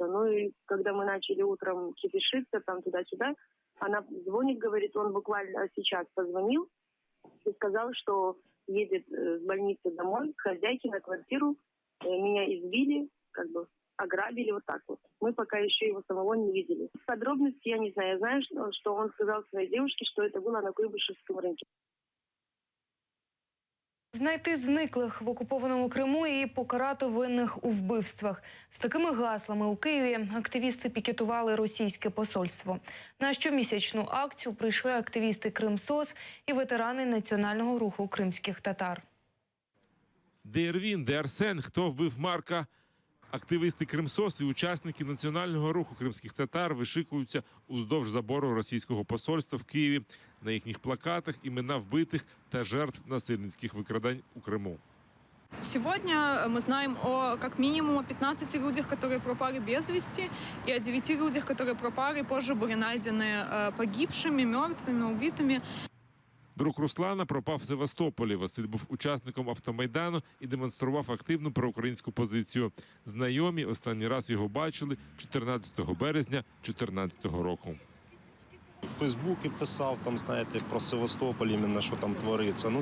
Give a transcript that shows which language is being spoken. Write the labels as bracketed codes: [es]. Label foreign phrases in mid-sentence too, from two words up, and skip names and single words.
[ru] Ну и когда мы начали утром кипишиться, там туда-сюда, она звонит, говорит, он буквально сейчас позвонил и сказал, что едет с больницы домой, к хозяйке на квартиру, меня избили, ограбили, вот так вот. Мы пока еще его самого не видели. Подробности я не знаю. Я знаю, что он сказал своей девушке, что это было на Куйбышевском рынке. [uk] Знайти зниклих в окупованому Криму і покарати винних у вбивствах. З такими гаслами у Києві активісти пікетували російське посольство. На щомісячну акцію прийшли активісти Кримсоц і ветерани національного руху кримських татар. Де Ірвін, де Арсен, хто вбив Марка? Активісти Кримсоц і учасники національного руху кримських татар вишикуються уздовж забору російського посольства в Києві. На їхніх плакатах імена вбитих та жертв насильницьких викрадань у Криму. [ru] Сегодня мы знаем о как минимум 15 людях, которые пропали без вести, и о 9 людях, которые пропали, позже были найдены погибшими, мертвыми, убитыми. [uk] Друг Руслана пропав в Севастополі. Василь був учасником автомайдану і демонстрував активну проукраїнську позицію. Знайомі останній раз його бачили 14 березня 2014 року. В Фейсбуці писав, про Севастополь, іменно, що там твориться.